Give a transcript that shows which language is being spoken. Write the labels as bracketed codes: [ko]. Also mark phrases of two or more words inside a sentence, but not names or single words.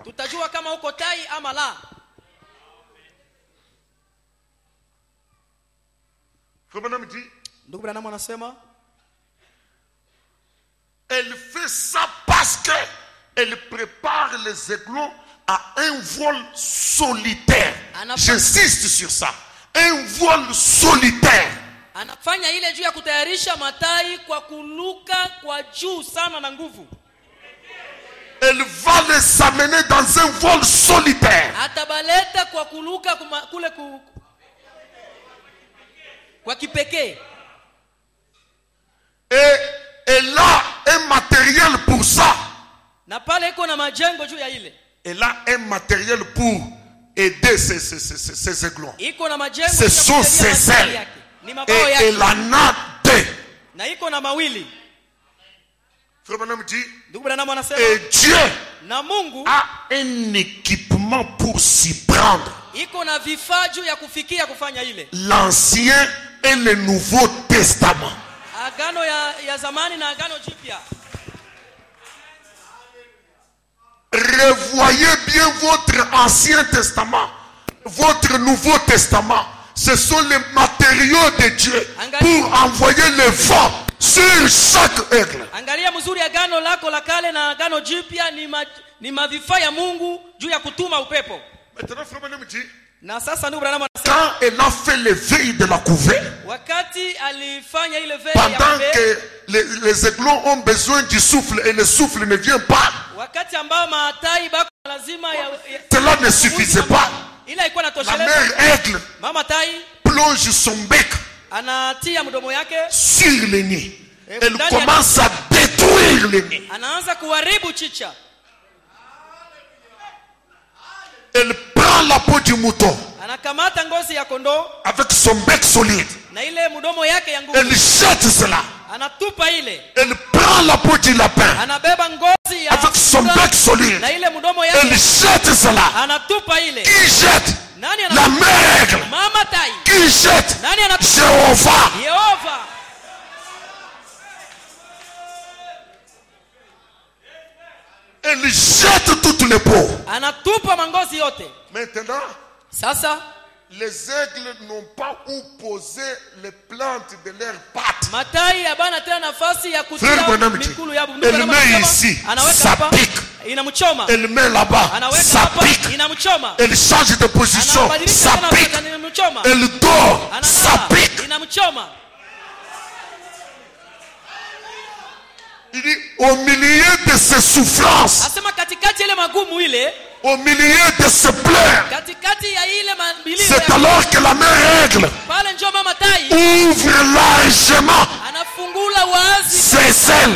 [fr] Frère Branham dit, elle fait sa part Parce qu'elle prépare les aiglons à un vol solitaire. J'insiste sur ça. Un vol solitaire. [sw] Anafanya ile juu ya kutayarisha matai kwa kuluka kwa juu sana na nguvu. [fr] Elle va les amener dans un vol solitaire. [sw] Atabaleta kwa kuluka kule kwa kipekee. [fr] Et elle a un matériel pour ça. [sw] Na pale iko na majengo juu ya ile. [fr] Elle a un matériel pour aider ces aiglons. [sw] Iko na majengo. [fr] Ce sont ses ailes. Et elle en a deux. [sw] Na iko na mawili. [fr] Frère Branham dit, et Dieu [sw] na Mungu [fr] a un équipement pour s'y prendre. [sw] Iko na vifaa juu ya kufikia kufanya ile. [fr] L'Ancien et le Nouveau Testament. [sw] Agano ya zamani na agano jipya. [fr] Revoyez bien votre Ancien Testament, votre Nouveau Testament. Ce sont les matériaux de Dieu pour envoyer le vent sur chaque aigle. [sw] Angalia mzuri agano lako la kale na agano jipya ni mavifaa ya Mungu juu ya kutuma upepo. [fr] Maintenant frère Branham dit, [sw] na sasa ndugu Branham [fr] quand elle a fait le veille de la couvée, [sw] wakati alifanya ile veille [fr] pendant que les aiglons ont besoin du souffle et le souffle ne vient pas, [sw] wakati ambao matai bako lazima [fr] cela ne suffisait pas. [sw] Ila ikuwa [fr] la mère aigle [sw] mama tai [fr] plonge son bec [sw] anatia mdomo yake [fr] sur le nid. Elle commence à détruire le nid. [sw] Anaanza kuharibu chicha. [fr] Elle prend la peau du mouton [sw] anakamata ngozi ya kondoo [fr] avec son bec solide. [sw] Na ile mdomo yake ya nguvu. [fr] Elle jette cela. [sw] Anatupa ile. [fr] Elle prend la peau du lapin [sw] anabeba ngozi ya [fr] avec son bec solide. [sw] Na ile mdomo yake. [fr] Elle jette cela. [sw] Anatupa ile. [fr] Qui jette? [sw] Nani [fr] la mère aigle. [sw] Mama tai. [fr] Qui jette? [sw] Nani anatupa? [fr] Jéhovah. Elle jette toutes les peaux. [sw] Anatupa mangozi yote. [fr] Maintenant, [sw] sasa [fr] les aigles n'ont pas où poser les plantes de leurs pattes. [sw] Matai abana tena nafasi ya kutia mikulu ya bunduki. [fr] Elle met ici, ça pique. [sw] Inamchoma. [fr] Elle met là-bas, ça pique. [sw] Inamchoma. [fr] Elle change de position, ça pique. Elle dort, ça pique. [sw] Inamchoma. [fr] Il dit au milieu de ces souffrances, au milieu de ces pleurs, c'est alors que la mère aigle ouvre largement ses ailes.